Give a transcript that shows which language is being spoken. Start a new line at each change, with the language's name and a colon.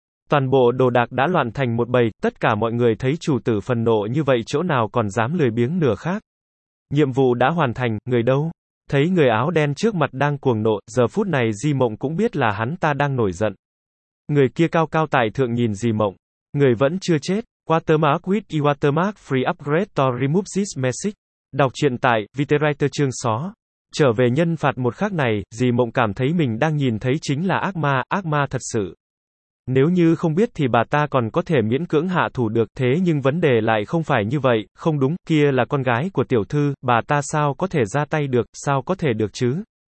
Vietnamese: Toàn bộ đồ đạc đã loạn thành một bầy, tất cả mọi người thấy chủ tử phẫn nộ như vậy chỗ nào còn dám lười biếng nửa khác. Nhiệm vụ đã hoàn thành, người đâu? Thấy người áo đen trước mặt đang cuồng nộ, giờ phút này dì Mộng cũng biết là hắn ta đang nổi giận. Người kia cao cao tại thượng nhìn dì Mộng. Người vẫn chưa chết.
English: Watermark with Watermark Free Upgrade to Remove This Message.
Vietnamese: Đọc truyện tại, Viterreiter chương xó. Trở về nhân phạt một khắc này, dì Mộng cảm thấy mình đang nhìn thấy chính là ác ma thật sự. Nếu như không biết thì bà ta còn có thể miễn cưỡng hạ thủ được, thế nhưng vấn đề lại không phải như vậy, không đúng, kia là con gái của tiểu thư, bà ta sao có thể ra tay được, sao có thể được chứ?